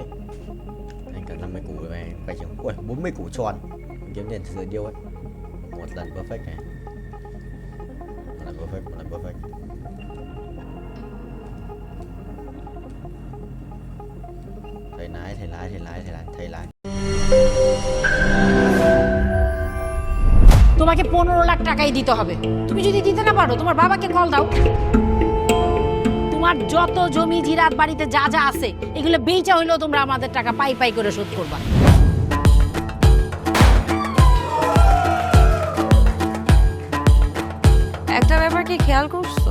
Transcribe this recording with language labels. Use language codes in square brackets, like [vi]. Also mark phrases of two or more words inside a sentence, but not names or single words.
[vi] Anh cần 50 củ rồi anh phải chịu. Ui 40 củ tròn kiếm tiền từ điêu ấy. Một lần perfect này. Một lần perfect. Thầy lái. [bn] তোমাকে 15 লাখ টাকাই দিতে হবে। তুমি যদি দিতে না পারো তোমার বাবাকে কল দাও। তোমার যত জমি জিরাত বাড়িতে যা আছে এগুলো বেচা হইলেও তোমরা আমাদের টাকা পাই করে শোধ করবা। একটা ব্যাপার কি খেয়াল করছো?